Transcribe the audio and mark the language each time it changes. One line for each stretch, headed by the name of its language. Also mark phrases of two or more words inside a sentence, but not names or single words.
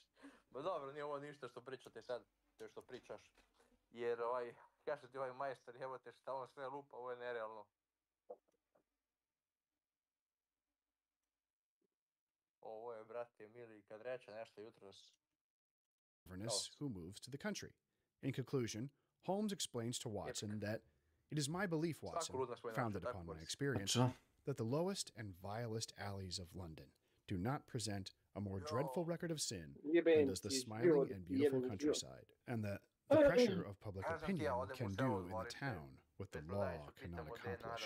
Serbian: Ma dobro, nije ovo ništa što pričate sad, to što pričaš. Jer kaže ti majstor, evo te šta on sve lupa, ovo je nerealno. Ovo je, brate, mili, kad reče nešto jutros.
English: Who moves to the country. In conclusion, Holmes explains to Watson that it is my belief, Watson, founded upon my experience, that the lowest and vilest alleys of London do not present a more dreadful record of sin than does the smiling and beautiful countryside, and that the pressure of public opinion can do in the town what the law cannot accomplish.